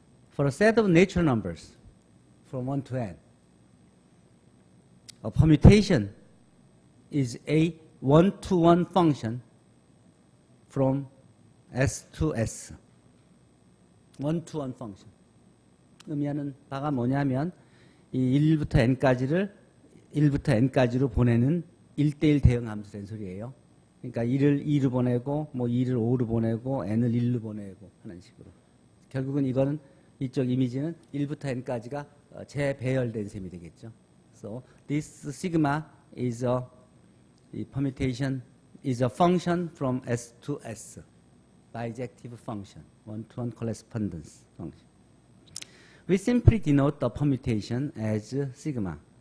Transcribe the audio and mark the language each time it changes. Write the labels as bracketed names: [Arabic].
[English] For a set of natural numbers from 1 to n, a permutation is a one-to-one function from S to S. one-to-one function. [Korean] 의미하는 바가 뭐냐면 이 1부터 n까지로 보내는 1대1 대응 함수 된 소리예요. 그러니까 1을 2로 보내고 뭐 2를 5로 보내고 n을 1로 보내고 하는 식으로. 결국은 이거는 이쪽 이미지는 1부터 n까지가 재배열된 셈이 되겠죠. [English] So this sigma is the permutation is a function from S to S, bijective function, one-to-one correspondence function. We simply denote the permutation as sigma.